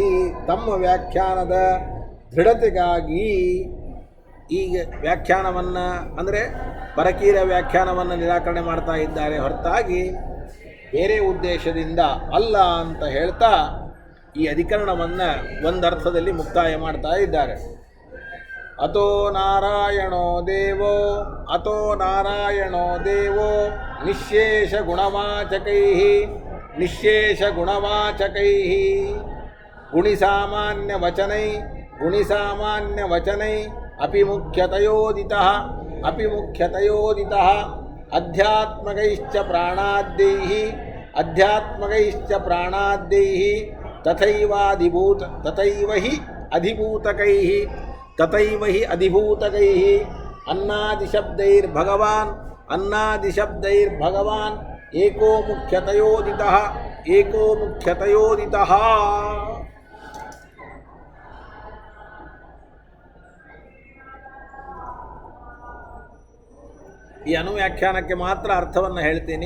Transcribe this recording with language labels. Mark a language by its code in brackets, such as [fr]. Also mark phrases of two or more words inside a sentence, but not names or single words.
[kn] ತಮ್ಮ ವ್ಯಾಖ್ಯಾನದ ದೃಢತೆಗಾಗಿ ಈಗ ವ್ಯಾಖ್ಯಾನವನ್ನು ಅಂದರೆ ಪರಕೀರ ವ್ಯಾಖ್ಯಾನವನ್ನು ನಿರಾಕರಣೆ ಮಾಡ್ತಾ ಇದ್ದಾರೆ ಹೊರತಾಗಿ ಬೇರೆ ಉದ್ದೇಶದಿಂದ ಅಲ್ಲ ಅಂತ ಹೇಳ್ತಾ ಈ ಅಧಿಕರಣವನ್ನು ಒಂದರ್ಥದಲ್ಲಿ ಮುಕ್ತಾಯ ಮಾಡ್ತಾ ಇದ್ದಾರೆ. [sa] अतो नारायणो देवो अतो नारायणो देवो निशेष गुणवाचकै निशेष गुणवाचकै गुणिसामान्य वचनै अपि मुख्यतयोदितः अध्यात्मकैश्च प्राणाद्यैः तथैव हि अधिभूतकैः अन्नादिशब्दैर्भगवान् एको मुख्यतयोदितः. [kn] ಈ ಅನುವ್ಯಾಖ್ಯಾನಕ್ಕೆ ಮಾತ್ರ ಅರ್ಥವನ್ನು ಹೇಳ್ತೀನಿ.